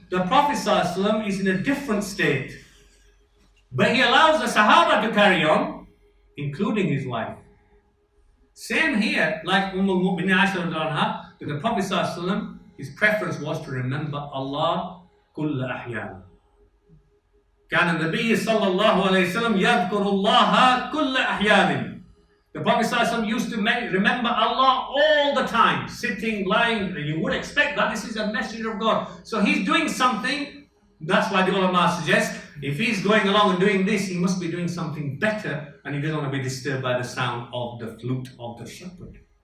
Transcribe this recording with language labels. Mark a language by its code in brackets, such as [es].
[en] The Prophet ﷺ is in a different state. But he allows the Sahaba to carry on, including his wife. Same here, like Mu'minin Aisha that the Prophet ﷺ, his preference was to remember Allah kulla ahyana. [ar] كان النبي صلى الله عليه وسلم يذكر الله كل أحيان. [en] The Prophet ﷺ used to remember Allah all the time, sitting, lying, and you would expect that this is a messenger of God. So he's doing something, that's why the ulama suggest, if he's going along and doing this, he must be doing something better, and he doesn't want to be disturbed by the sound of the flute of the shepherd.